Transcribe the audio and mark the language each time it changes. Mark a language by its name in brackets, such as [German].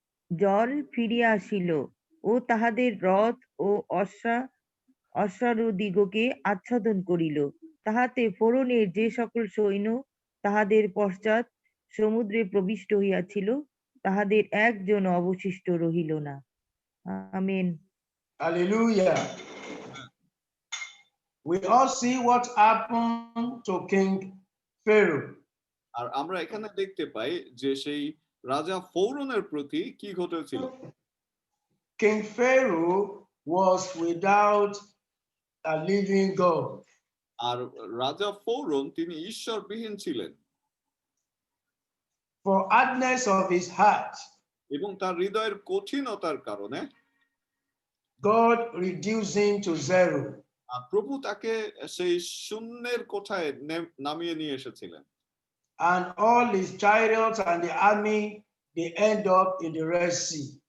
[Bangla] জল ফিরিয়া আসিল ও তাহাদের রথ ও অশ্বারোহীদিগকে আচ্ছাদন করিল, তাহাতে ফোরনের যে সকল সৈন্য তাহাদের পশ্চাৎ সমুদ্রে প্রবিষ্ট হইয়াছিল, তাহাদের একজন অবশিষ্ট রহিল না। Amen. [English] Hallelujah. We all see what happened to King Pharaoh. [Bangla] আর আমরা এখানে দেখতে পাই যে সেই রাজা ফৌরনের প্রতি কি ঘটেছিল। [English] King Pharaoh was without a living God. [Bangla] আর রাজা ফৌরন তিনি ঈশ্বরবিহীন ছিলেন। [English] For hardness of his heart, [Bangla] এবং তার হৃদয়ের কঠিনতার কারণে [English] God reduced him to zero. [Bangla] আর প্রভু তাকে সেই শূন্যের কোঠায় নামিয়ে নিয়ে এসেছিলেন। [English] And all his chariots and the army, they end up in the Red Sea.